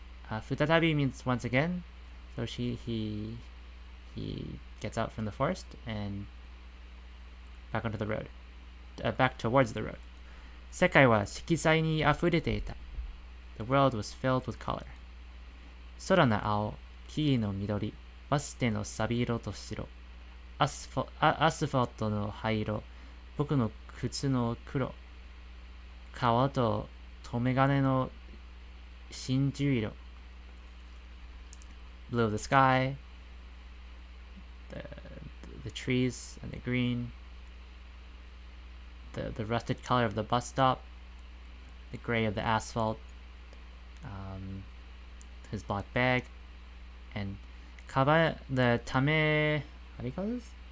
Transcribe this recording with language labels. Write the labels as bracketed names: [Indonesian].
[English] 再び means once again. So he gets out from the forest and back onto the road, back towards the road. [Japanese] 世界は色彩に溢れていた. [English] The world was filled with color. [Japanese] 空の青、木々の緑、バス停のサビ色と白、アスファルトの灰色、僕の靴の黒、川と留め金の真珠色。 [English] Blue of the sky, the trees and the green, the rusted color of the bus stop, the gray of the asphalt, his black bag, and the tame, how do you call this?